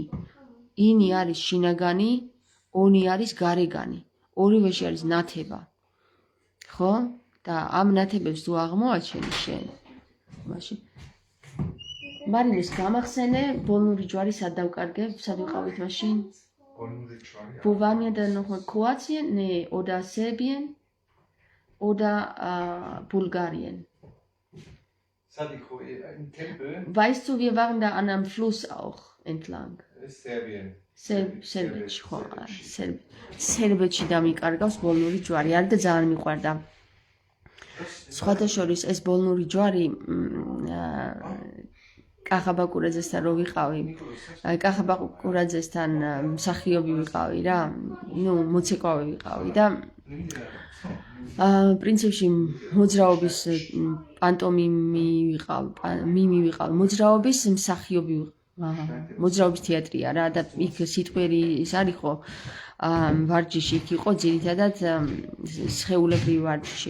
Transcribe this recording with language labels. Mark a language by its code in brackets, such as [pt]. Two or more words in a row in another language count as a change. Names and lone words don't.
[ka] ინი არის შინაგანი, ონი არის გარეგანი. ორივეში არის ნათება. ხო? და ამ ნათებებს თუ აღმოაჩენი შენ, მაშინ მარინეს გამახსენე, ბოლნური ჯვარი სად დავკარგებ, სად ვიყავით მაშინ? [de] Wo waren wir dann noch in Kroatien? Nee, oder Serbien oder Bulgarien. Im Tempel? Weißt du, wir waren da an einem Fluss auch entlang. Serbien. [ka] სერბეთში დამიკარგავს ბოლნური ჯვარი. არის და ძალიან მიყვარდა. სხვადასხვის ეს ბოლნური ჯვარი კახაბაკურაძესთან რო ვიყავი, კახაბაკურაძესთან მსახიობი ვიყავი რა, მოცეკვავე ვიყავი და პრინციპში მოძრაობის პანტომიმი ვიყავ, მოძრაობის მსახიობი მოძრაობის თეატრია რა და იქ სიტყვერი ის არის ხო ვარჯიში იქ იყო ძირითადად სხეულებრივი ვარჯიში.